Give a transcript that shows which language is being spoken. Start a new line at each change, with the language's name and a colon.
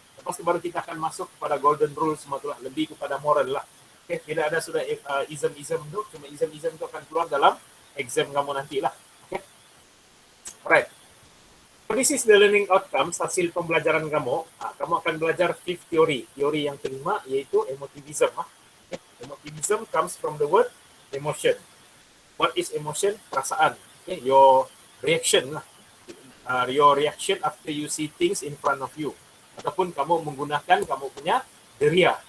Malay: Lepas itu baru kita akan masuk kepada golden rule semua tu lah, lebih kepada moral lah. Okay? Tidak ada sudah ism-ism tu, cuma ism-ism tu akan keluar dalam exam kamu nanti lah. Okay? Alright.
English: This is the learning outcomes,
Malay: hasil pembelajaran kamu. Kamu akan belajar
English: fifth theory.
Malay: Teori yang kelima yaitu emotivism. Okay.
English: Emotivism comes from the word emotion. What is emotion? Perasaan. Okay. Your reaction lah. Your reaction after you see things in front of you.
Malay: Ataupun kamu menggunakan kamu punya deria.